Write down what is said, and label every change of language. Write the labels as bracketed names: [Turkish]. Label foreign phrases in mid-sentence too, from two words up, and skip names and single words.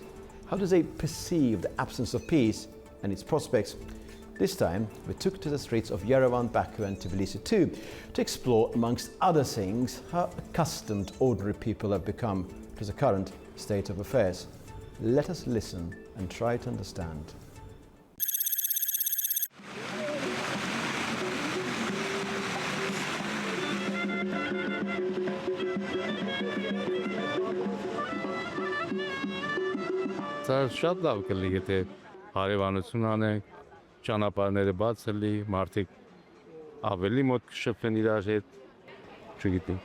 [English] How do they perceive the absence of peace and its prospects? This time, we took to the streets of Yerevan, Baku and Tbilisi too, to explore, amongst other things, how accustomed ordinary people have become to the current state of affairs. Let us listen and try to understand. [Armenian] Շատ լավ կլինի եթե հարևանություն անենք, ճանապարհները բաց լինի, մարդիկ ավելի մոտ կշփվեն իրար հետ, չգիտեմ։